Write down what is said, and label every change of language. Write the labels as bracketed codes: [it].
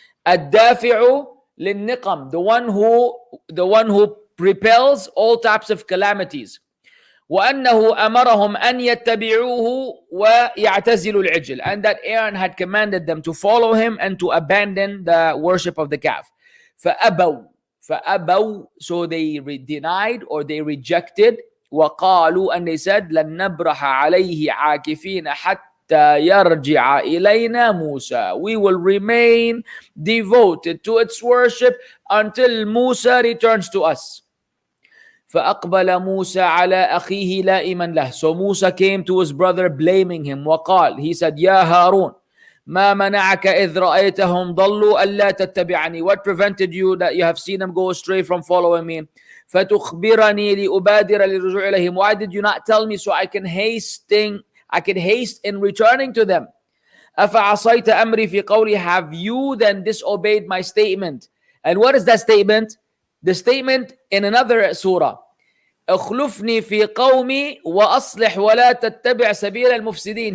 [ar] الدافع للنقم, [en] the one who repels all types of calamities. [ar] وأنه أمرهم أن يتبعوه ويعتزلوا العجل, [en] and that Aaron had commanded them to follow him and to abandon the worship of the calf. [ar] فأبوا, [en] so they denied or they rejected. [ar] وقالوا, [en] and they said, [ar] لن نبرح عليه عاكفين حتى يرجع إلينا موسى. [en] We will remain devoted to its worship until Musa returns to us. [ar] فأقبل موسى على أخيه لائما له. [en] So Musa came to his brother blaming him. [ar] وقال, [en] he said, [ar] يا هارون ما منعك إذ رأيتهم ضلوا ألا تتبعني. [en] What prevented you that you have seen them go astray from following me? [ar] فتخبرني لأبادر للرجوع إليهم. [en] Why did you not tell me so I can haste in returning to them? [ar] أفعصيت أمري في قولي. [en] Have you then disobeyed my statement? And what is that statement? The statement in another surah, [ar] اخلفني في قومي وأصلح ولا تتبع سبيل المفسدين.